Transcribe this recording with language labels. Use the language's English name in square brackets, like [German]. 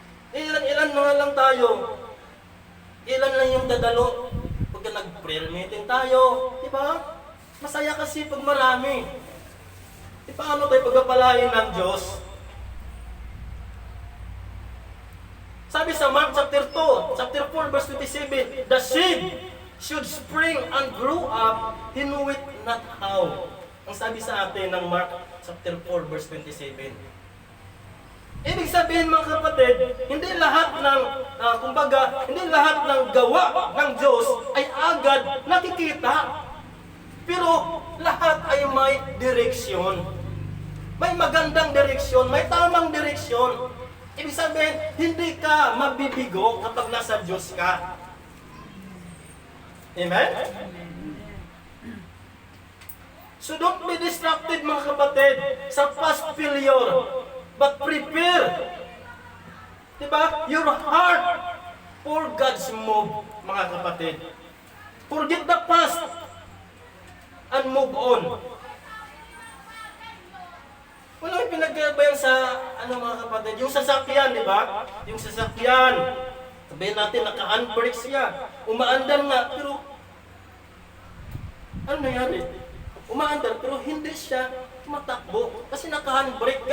[Filipino] Ilan na lang tayo. Ilan lang yung dadalo. Pagka nag-prayer meeting tayo, diba? Masaya kasi pag marami. Paano tayo pagpapalain ng Diyos? Sabi sa [English] Mark chapter 2, chapter 4, verse 27, the seed should spring and grow up, he knew it not how. [Filipino] Ang sabi sa atin ng Mark chapter 4, verse 27. Ibig sabihin mga kapatid, hindi lahat ng, hindi lahat ng gawa ng Diyos ay agad nakikita. Pero lahat ay may direksyon. May magandang direksyon, may tamang direksyon. Ibig sabihin, hindi ka mabibigo kapag nasa Diyos ka. Amen? [English] So don't be distracted [Filipino] mga kapatid sa [English] past failure, but prepare, diba, your heart for God's move, mga kapatid. Forget the past and move on. [Filipino] Walang pinagbayan sa, mga kapatid, yung sasakyan, di ba? Yung sasakyan, sabihin natin, naka-handbrake siya, umaandar nga, pero, ano nangyari? Umaandar, pero hindi siya matakbo, kasi naka-handbrake.